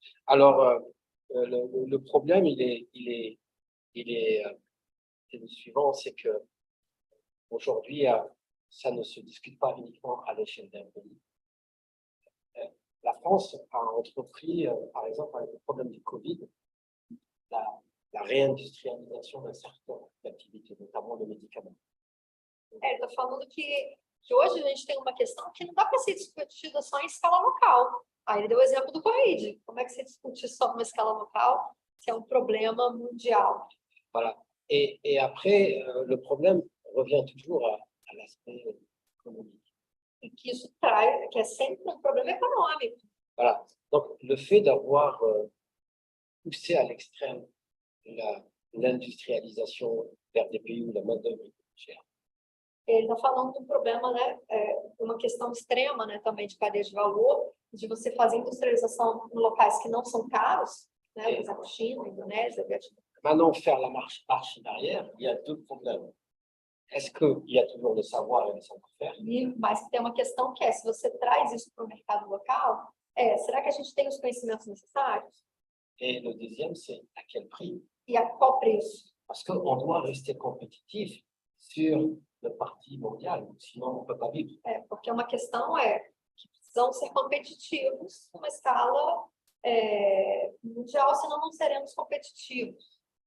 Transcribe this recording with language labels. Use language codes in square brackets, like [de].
[fr] Alors, le problème, il est le suivant, c'est que aujourd'hui, ça ne se discute pas uniquement à l'échelle d'un pays. La France a entrepris, par exemple, avec le problème du Covid, la réindustrialisation d'un certain nombre d'activités, notamment le médicament. [pt] Estou falando que hoje a gente tem uma questão que não dá para ser discutida só em escala local. Aí ele deu o exemplo do Covid. Como é que se discute só numa escala local se é um problema mundial? [fr] Voilà. Et après, le problème revient toujours à l'aspect économique. [pt] E que isso traz, que é sempre um problema econômico. [fr] Voilà. Donc, le fait d'avoir poussé à l'extrême l'industrialisation vers des pays où la main-d'œuvre est chère. [pt] Ele está falando de um problema, né, uma questão extrema, né, também de cadeia de valor, de você fazer industrialização em locais que não são caros, né, por exemplo, China, Indonésia, Vietnã. [fr] Maintenant, faire la marche arrière, il y a deux problèmes. Est-ce qu'il y a toujours le savoir et le savoir-faire? [pt] Mas tem uma questão que é, se você traz isso para o mercado local, será que a gente tem os conhecimentos necessários? [fr] Et le deuxième, c'est à quel prix? [pt] E a qual preço? [fr] Parce qu'on doit rester compétitif sur le parti mondial, sinon on ne peut pas vivre. [pt] Porque uma questão que precisam ser competitivos numa escala mundial, senão não seremos competitivos.